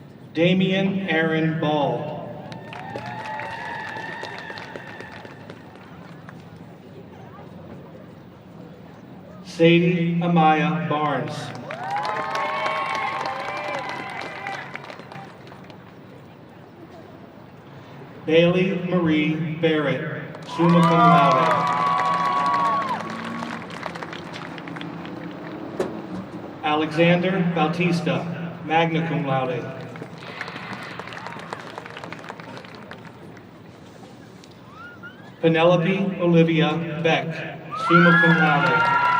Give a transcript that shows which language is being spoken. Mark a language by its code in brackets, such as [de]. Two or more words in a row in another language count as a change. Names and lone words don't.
[en] Damian Aaron Ball. Sadie Amaya Barnes. Bailey Marie Barrett, [la] summa cum laude. [en] Alexander Bautista, [la] magna cum laude. [en] Penelope Olivia Beck, [la] summa cum laude.